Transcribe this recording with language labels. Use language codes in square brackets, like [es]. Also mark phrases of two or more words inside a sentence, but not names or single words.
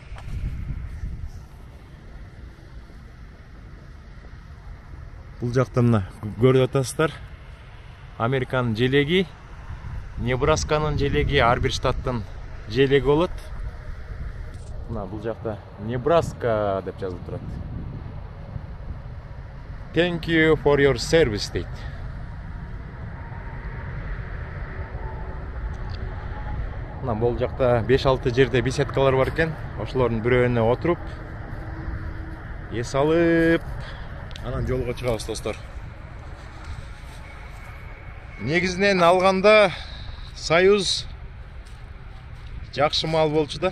[ky] Бул жакта мына көрүп атасыздар. Американын желеги, Небрасканын желеги, ар бир штаттын желеги болот. Мына бул жакта Небраска деп жазылып турат. [en] Thank you for your service дейт. [ky] Мына бул жакта 5-6 жерде беседкалар бар экен. Ошолордун бирөөнө отуруп, эс алып, анан жолго чыгабыз достор. Негизинен алганда Союз жакшы мал болчу да.